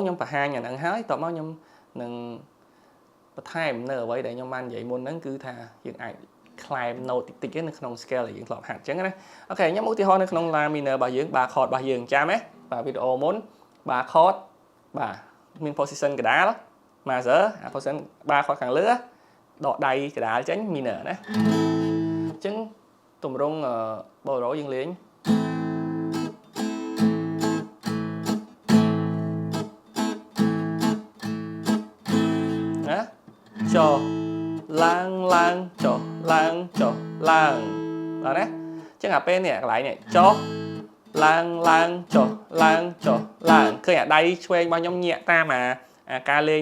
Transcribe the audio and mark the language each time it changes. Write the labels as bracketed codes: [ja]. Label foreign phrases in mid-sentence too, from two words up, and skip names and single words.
[km] ខ្ញុំបង្ហាញអាហ្នឹងហើយតោះមកខ្ញុំនឹងបន្ថែមនៅអ្វីដែលខ្ញុំបាននិយាយមុនហ្នឹងគឺថាយើងអាច [en] climb note [km] តិចៗនៅក្នុង scale ដែលយើងធ្លាប់ហាត់អញ្ចឹងណាអូខេខ្ញុំឧទាហរណ៍នៅក្នុង [en] La minor [km] របស់យើង [en] bar chord [km] របស់យើងចាំទេបាទវីដេអូមុន [en] bar chord [km] បាទមាន position កដាល [en] major position bar chord [km] ខាងលើដកដៃកដាលចេញ minor ណាអញ្ចឹងទម្រង់ Bolero យើងលេង ណាចុះឡើងចុះឡើងបាទណាអញ្ចឹងអាពេលនេះកន្លែងនេះចុះឡើងចុះឡើងឃើញអាដៃឆ្វេងរបស់ខ្ញុំញាក់តាមអាការលេង